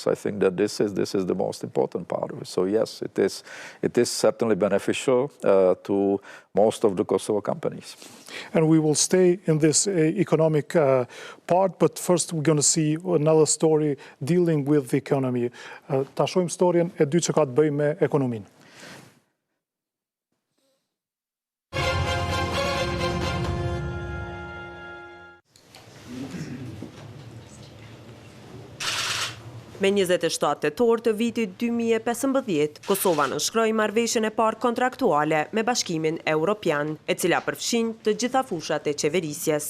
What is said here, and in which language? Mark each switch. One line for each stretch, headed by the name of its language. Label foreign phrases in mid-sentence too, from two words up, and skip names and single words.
English: I think that this is the most important part of it. So yes, it is certainly beneficial to most of the Kosovo companies. And we will stay in this economic part, but first we're going to see another story dealing with the economy.
Albanian: Ta shohim storjen e dy që ka të bëjë me ekonominë. Me 27 tetor të vitit 2015, Kosova nënshkroi marrëveshjen e parë kontraktuale me Bashkimin Evropian, e cila përfshin të gjitha fushat e qeverisjes.